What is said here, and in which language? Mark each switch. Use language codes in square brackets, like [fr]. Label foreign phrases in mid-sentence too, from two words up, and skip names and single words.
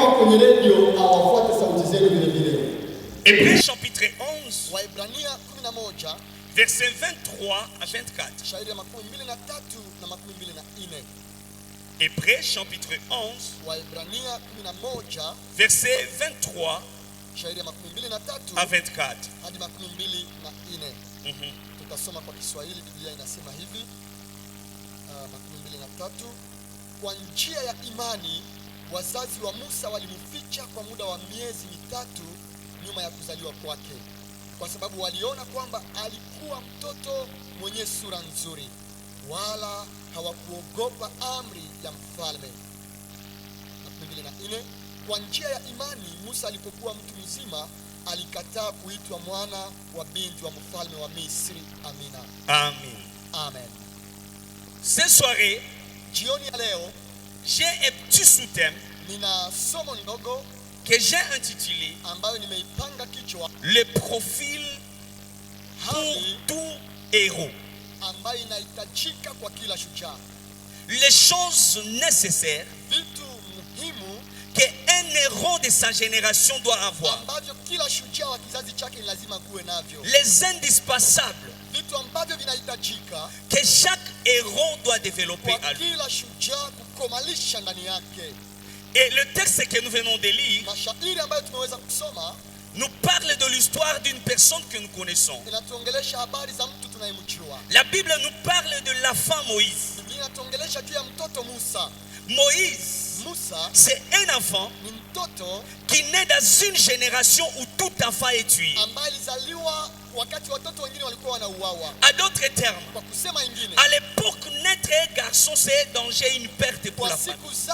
[fr] Hébreux chapitre 11, versets 23 à 24. Hébreux chapitre 11, versets 23 à 24. [sw] Tutasoma kwa Kiswahili. Biblia inasema hivi, 23: kwa njia ya imani wazazi wa Musa walimficha kwa muda wa miezi mitatu nyuma ya kuzaliwa kwake, kwa sababu waliona kwamba alikuwa mtoto mwenye sura nzuri, wala hawakuogopa amri ya mfalme. 24: kwa njia ya imani Musa alipokuwa mtu mzima alikataa kuitwa mwana wa binti wa mfalme wa Misri. Amina. Amen. Amen. [fr] Ce soir, [sw] jioni ya leo, [fr] j'ai un petit sous-thème [sw] nina somo ndogo [fr] que j'ai intitulé [sw] ambayo nimeipanga kichwa [fr] le profil pour tout héros. [sw] Ambayo inahitajika kwa kila shujaa. [fr] Les choses nécessaires [sw] vitu muhimu [fr] qu'un héros de sa génération doit avoir. [sw] Ambavyo kila shujaa wa kizazi chake lazima kuwe navyo. [fr] Les indispensables [sw] vitu ambavyo vinahitajika [fr] que chaque héros doit développer à lui. [sw] Kila shujaa kukomalisha ndani yake. [fr] Et le texte que nous venons de lire [sw] mashairi ambayo tumeweza kusoma [fr] nous parle de l'histoire d'une personne que nous connaissons. [sw] Inatuongelesha habari za mtu tunayemjua. [fr] La Bible nous parle de l'enfant Moïse. [sw] Biblia inatuongelesha juu ya mtoto Musa. [fr] Moïse, c'est un enfant qui naît dans une génération où tout enfant est tué. À d'autres termes, à l'époque, naître un garçon, c'est un danger, une perte pour la famille.